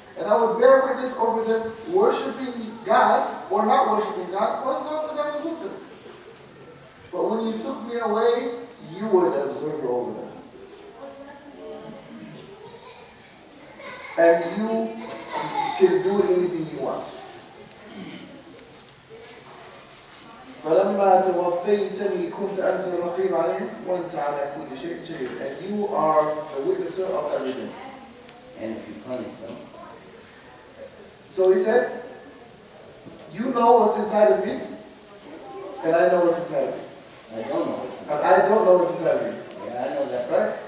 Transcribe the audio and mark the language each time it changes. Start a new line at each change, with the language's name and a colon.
English: And I would bear witness over them worshiping God or not worshiping God for as long as I was with them. But when you took me away, you were the observer over them. And you can do anything you want.
Arabic: فلما توفيتني كنت أنت الرقيب عليهم وأنت على كل شيء شهيد.
English: And you are the witnesser of everything. And if you punish them. So he said, you know what's inside of me, and I know what's inside of me. I don't know. And I don't know what's inside of me. Yeah, I know that. Right?